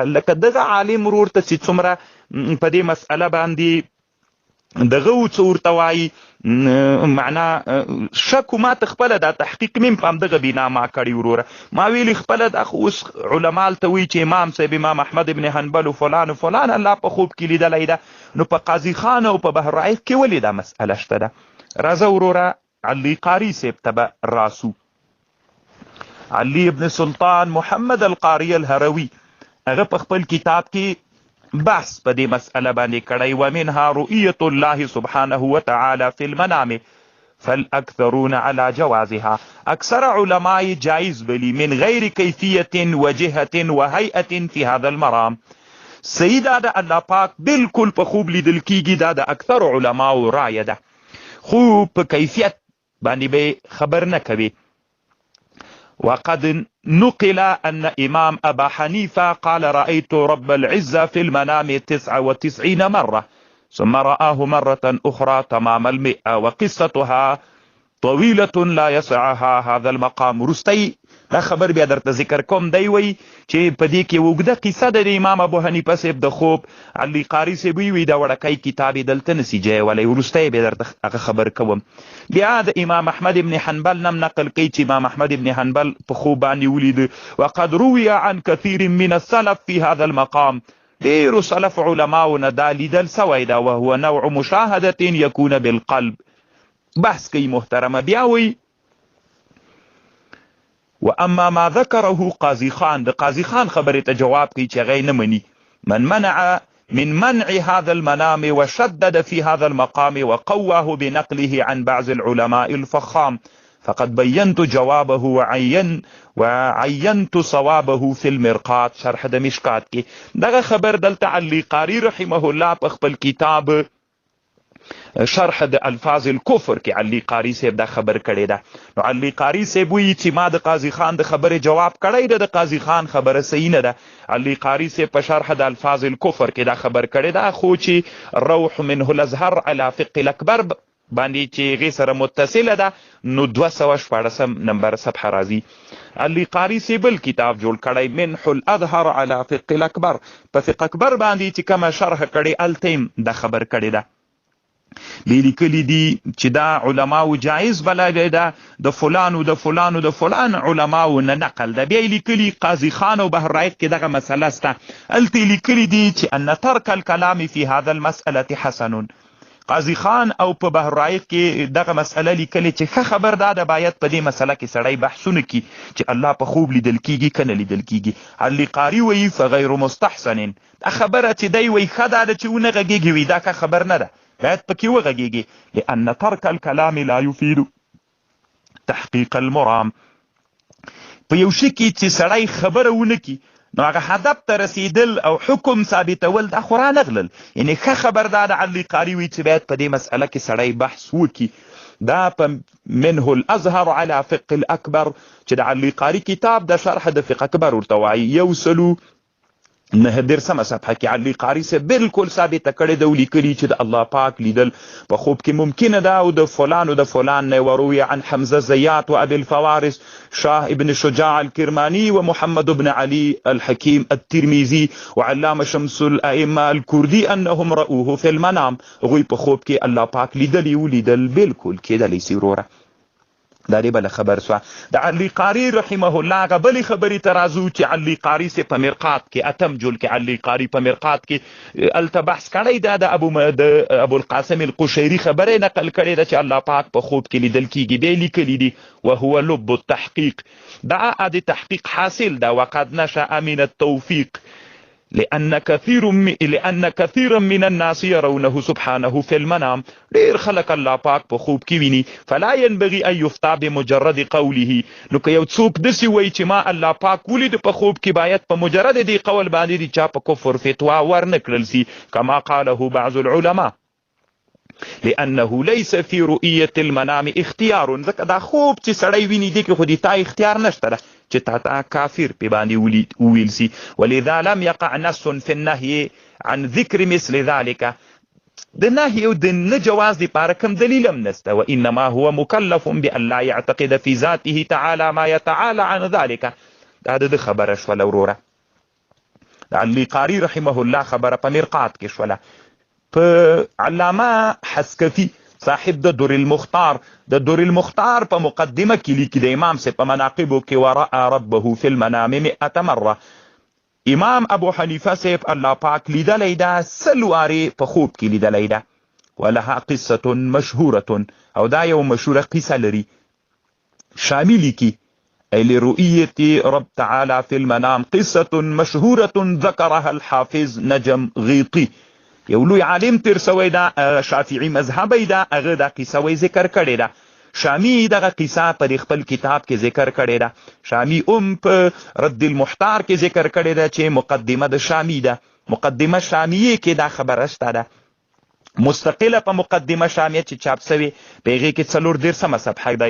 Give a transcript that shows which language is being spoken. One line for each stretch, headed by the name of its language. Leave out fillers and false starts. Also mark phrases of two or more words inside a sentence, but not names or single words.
Pashto: لکه دغه عالم ورور ته چې څومره په دې مسئله باندې دغه څه ورته وایي معنا شک ما ته خپله دا تحقیق مې په همدغه بنا ما کړي وروره. ما ویلي خپله دا خو اوس علما ته وایي چې امام صاحب امام احمد ابن حنبل و فلان و فلان الله په خوب کې لیدلی ده، نو په قاضي خان او په بحر رائق کې ولې دا مسئله شته ده. راځه وروره علي قاري صاحب ته به راسو. علي ابن سلطان محمد القاري الهروي هغه په خپل کتاب کې بحث په دې مسئله باندې کړی.
Arabic: ومنها رؤية الله سبحانه وتعالى في المنام فالاكثرون على جوازها.
Pashto: اکثر علماء جائز بلی
Arabic: من غیر کیفیت وجهة وهیئة في هذا المرام.
Pashto: سیدا د الله پاک بالکل په خوب لیدل کیږي. دا د اکثر علماء رایه ده، خو په کیفیت باندې به خبر نه کوي.
Arabic: وقد نقل أن إمام أبا حنيفة قال رأيت رب العزة في المنام 99 مرة ثم رآه مرة أخرى تمام 100 وقصتها طويلة لا يسعها هذا المقام.
Pashto: رستي دا خبر بیا درته ذکر کوم. دی وی چې په دې کې اوږده قصه د امام ابو حنیفه صاحب د خوب. علي قاري صاحب وی دا وړکی کتاب یې دلته نسي جایولی، وروستی بیا درته هغه خبر کوم. بیا د امام احمد ابن حنبل نم نقل کوي چې امام احمد ابن حنبل په خوب باندې ولید.
Arabic: وقد روي عن كثير من السلف في هذا المقام.
Pashto: ډېرو سلف علماؤنا دا لیدل سوی دا
Arabic: وهو نوع مشاهدة يكون بالقلب.
Pashto: بحث کوي محترمه. بیا وی
Arabic: واما ما ذكره قاضي خان.
Pashto: د قاضي خان خبره ته جواب کوي چې هغه نه مني.
Arabic: من منع من منع هذا المنام وشدد في هذا المقام وقواه بنقله عن بعض العلماء الفخام فقد بينت جوابه وعينت صوابه في المرقات شرح
Pashto: د مشکات کې. دغه خبر دلته علي قاري رحمه الله په خپل کتاب شرح د الفاظ الكفر کې علي قاري صاحب دا خبر کړی ده. نو علي قاري صاحب وی چې ما د قاضي خان د خبرې جواب کړی ده، د قاضي خان خبره صحیح نه ده. علي قاري صاحب په شرح د الفاظ الكفر کې دا خبر کړی ده، خو چې روح منه الازهر على فقه الاکبر باندې چې هغې سره متصله ده نو 214 نمبر صفحه راځي. علي قاري صاحب بل کتاب جوړ کړی منح الازهر على فقه الاکبر. په فقه اکبر باندې چې کومه شرح کړی التیم دا خبر کړی ده. لیکلي دي چې دا علماو جایز بللی ده د فلانو د فلانو د فلان علماو نه نقل ده. بیا لیکلي قاضي خان او بحر رائق کې دغه مسله سته. هلته لیکلي دي چې
Arabic: ان ترک الکلام في هذا المسأله حسن.
Pashto: قاضي خان او په بحر رائق کې دغه مسله لیکلي چې ښه خبر دا ده باید په دې مسله کې سړی بحثونه کړي چې الله په خوب لیدل کیږي که نه لیدل کیږي. علي قاري وایي
Arabic: فغیر مستحسن.
Pashto: دا خبره چې دی وایي ښه دا ده چې ونه غږېږي وي دا ښه خبر نه ده. باید پکې وغږیږي.
Arabic: لأن ترک الکلام لا يفيد تحقیق المرام.
Pashto: په یو شي کې چې سړی خبره ونه کي نو هغه هدف ته رسیدل او حکم ثابتول دا خو رانغلل. یعنې ښه خبر دا د علي قاري وي چې باید په دې مسئله کې سړی بحث وکي. دا په منه الازهر على فقه الاکبر چې د علي قاري کتاب د شرح د فقه اکبر ورته وایي 109 صفحه کې علي قاري سے بالکل ثابته کړې ده ولیکلي چې د الله پاک لیدل په خوب کې ممکنه ده. او د فلان نه
Arabic: وروي عن حمزه زيات وابي الفوارس شاه ابن شجاع الكرماني ومحمد بن علي الحكيم الترمذي وعلامه شمس الائمه الكردي انهم رأوه في المنام.
Pashto: غوی په خوب کې الله پاک لیدل بالکل کېدلی سي وروره. دا دی بله خبر سوه. د علي قاري رحمه الله هغه بلې خبرې ته راځو چې علي قاري سي په مرقات کې اتم جل کې علي قاري په مرقات کې الته بحث کړی دا د ابو القاسم القشيري خبره نقل کړې ده چې الله پاک په خوب کې لیدل کېږي. بیا لیکلي دي
Arabic: وهو لب التحقیق.
Pashto: دا د تحقیق حاصل ده.
Arabic: وقد نشأ من التوفيق لأن كثيرا من الناس يرونه سبحانه في المنام.
Pashto: ډیر خلق الله پاک په خوب کې ویني.
Arabic: فلا ينبغي ان يفتى بمجرد قوله.
Pashto: نو که یو څوک داسې وایي چې ما الله پاک ولید په خوب کې باید په مجرد دی قول باندې د چا په کفر فتوا ورنه کړل سي
Arabic: كما قاله بعض العلماء لأنه ليس في رؤية المنام اختيار.
Pashto: ځکه دا خوب چې سړی ویني دی کې خو د تا اختیار نشته ده چې تا کافر پې باندې وویل سي.
Arabic: ولذا لم يقع نص في النهي عن ذكر مثل ذلك.
Pashto: د نهي او د نه جواز دپاره کوم دلیل هم نشته.
Arabic: وانما هو مکلف بان لا يعتقد في ذاته تعالى ما يتعالى عن ذلك.
Pashto: دا د خبره شوله وروره. د علي قاري رحمه الله خبره په مرقات کې شوله. په علامه حسکفي صاحب د در المختار په مقدمه کې لیکي د امام سے په مناقبو کې
Arabic: ورأى ربه في المنام
Pashto: 100 مره. امام ابو حنیفه صاحب الله پاک لیدلی ده 100 وارې په خوب کې لیدلی ده.
Arabic: ولها قصه مشهوره.
Pashto: او دا یو مشهوره قصه لري.
Arabic: شامی لیکي لرؤية رب تعالى في المنام قصه مشهوره ذكرها الحافظ نجم غيطي.
Pashto: یو لوی عالم تیر سوی ده شافعي مذهبی ده هغه دا قصه وی ذکر کړې ده. شامی دغه قصه په خپل کتاب کې ذکر کړې ده. شامی په رد المحتار کې ذکر کړې ده چې مقدمه د شامی ده. مقدمه شامیه کې دا خبره شته ده مستقله په مقدمه شامیه چې چاپ سوی په هغې کې 4 صفحه ده.